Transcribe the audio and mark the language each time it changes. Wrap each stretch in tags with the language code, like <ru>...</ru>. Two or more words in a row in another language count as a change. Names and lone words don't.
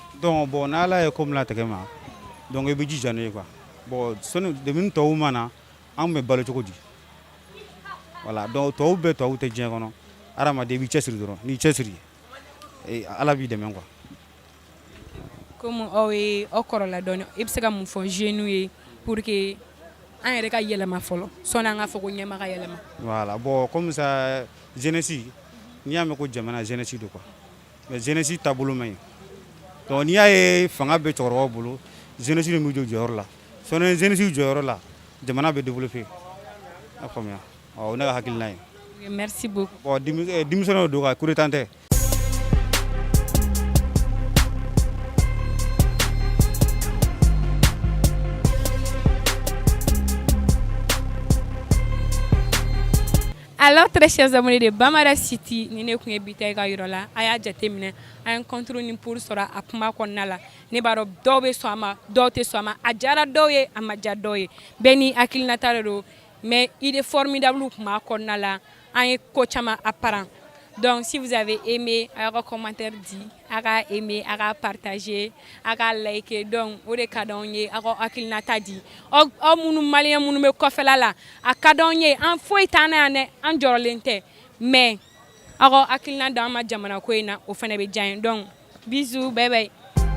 <fr>donc bon</fr> <bm>n'Ala ye ko min latigɛ ma donc i bɛ jija n'o ye</bm> <fr>quoi bon</fr> <bm>sɔnni depuis tɔw ma na an bɛ balo cogo di</bm> <fr>voilà donc</fr> <bm>tɔw bɛɛ tɔw tɛ diɲɛ kɔnɔ hadamaden i b'i cɛsiri dɔrɔn n'i cɛsiri Ala b'i dɛmɛ quoi. comme aw ye aw kɔrɔla dɔɔni i bɛ se ka mun fɔ jeunes ye</bm> <fr>pour que</fr> <bm>an yɛrɛ ka yɛlɛma fɔlɔ sɔnni an ka fɔ ko ɲɛma ka yɛlɛma.</bm> <fr>voilà bon comme ça jeunesse</fr> <bm>n'i y'a mɛn ko jamana jeunesse de</bm> <fr>quoi mais jeunesse</fr> <bm>taabolo man ɲi donc n'i y'a ye fanga bɛ cɛkɔrɔbaw bolo jeunesse de b'u jɔ jɔyɔrɔ la sɔnni jeunesse jɔyɔrɔ la jamana bɛ développer a faamuya o ne ka hakilina ye.</bm> <fr>merci beaucoup.</fr> <bm>bon denmisɛnninw don ka</bm> <fr>coup d'état</fr> <bm>tɛ.</bm> <fr>Alors, très chers abonnés de Bamara City,</fr> <bm>ni ne kun ye bita ka yɔrɔ la a y'a jateminɛ an ye contrôle ni pour sɔrɔ a kuma kɔnɔna la ne b'a dɔn dɔw bɛ sɔn a ma dɔw tɛ sɔn a ma a diyara dɔw ye a ma diya dɔw ye bɛɛ ni hakilinata de don</bm> <fr>mais idée formidable</fr> <bm>kun b'a kɔnɔna la an ye ko caman</bm> <fr>apprendre donc si vous avez aimé</fr> <bm>a y'a ka commentaire di a ka aimé a ka partager a ka liker donc o de ka d'anw ye a ka hakilinata di aw minnu maliyɛn minnu bɛ kɔfɛla la a ka d'anw ye an foyi t'an na yan dɛ an jɔrɔlen tɛ mais aw ka hakilina d'an ma jamana ko in na o fana bɛ diya n ye</bm> <fr>donc bisous</fr> <en>bye bye.</en>